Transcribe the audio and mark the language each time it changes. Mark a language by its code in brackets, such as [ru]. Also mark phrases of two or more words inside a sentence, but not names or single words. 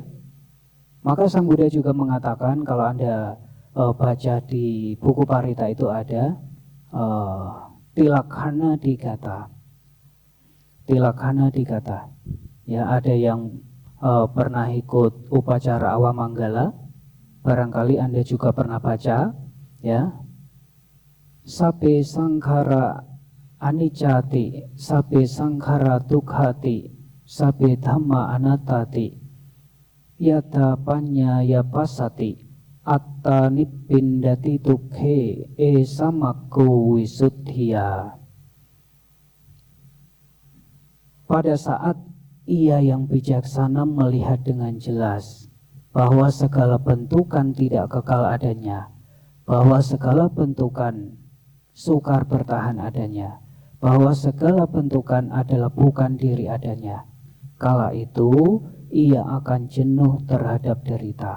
[id] Maka Sang Buddha juga mengatakan, kalau Anda baca di buku Parita itu ada Tilakhana Digata. Tilakhana Digata. Ya, ada yang pernah ikut upacara Awamanggala, barangkali Anda juga pernah baca, ya. [pi] Sabe sangkhara anicati, sabe sangkhara dukkhati, sabe dhamma anattati, yata panyaya pasati, atta nibbindati dukhe esamakku wisuddhiya. [id] Pada saat ia yang bijaksana melihat dengan jelas bahwa segala bentukan tidak kekal adanya, bahwa segala bentukan sukar bertahan adanya, bahwa segala bentukan adalah bukan diri adanya, kala itu ia akan jenuh terhadap derita.